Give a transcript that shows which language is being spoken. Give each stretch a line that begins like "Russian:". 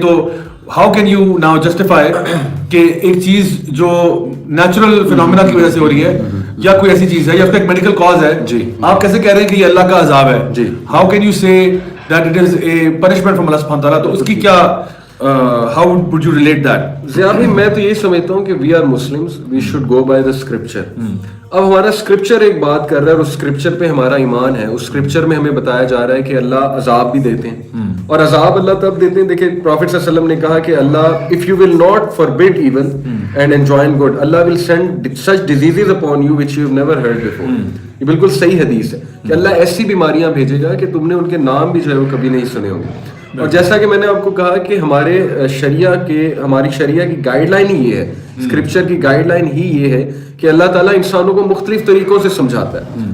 Urdu: تو
English: how can you now justify
Urdu: کہ ایک چیز جو نیچرل فینومینا کی وجہ سے ہو رہی ہے یا کوئی ایسی چیز ہے یا اس کا ایک میڈیکل کاز ہے, آپ کیسے کہہ رہے ہیں کہ یہ اللہ کا عذاب ہے؟
English: how can you say that it is a punishment from
Urdu: اللہ سبحانہ تعالیٰ؟ تو اس کی کیا
English: How would you relate that?
Urdu: Zia بھائی میں تو یہی سمجھتا ہوں کہ
English: We are Muslims, we should go by the scripture.
Urdu: اب ہمارا اسکرپچر ایک بات کر رہا ہے اور اس اسکرپچر پہ ہمارا ایمان ہے. اس اسکرپچر میں ہمیں بتایا جا رہا ہے کہ اللہ عذاب بھی دیتے ہیں, اور عذاب اللہ تب دیتے ہیں. دیکھیں پروفیٹ صلی اللہ علیہ وسلم نے کہا کہ اللہ
English: if you will not forbid evil and enjoin good, Allah will send such diseases upon you which you have never heard before.
Urdu: یہ بالکل صحیح حدیث ہے کہ اللہ ایسی بیماریاں بھیجے گا کہ تم نے ان کے نام بھی جو ہے وہ کبھی نہیں سنے ہوں گے. اور جیسا کہ میں نے آپ کو کہا کہ ہماری شریعہ کی گائیڈ لائن ہی یہ ہے, اسکرپچر کی گائیڈ لائن ہی یہ ہے کہ اللہ تعالیٰ انسانوں کو مختلف طریقوں سے سمجھاتا ہے.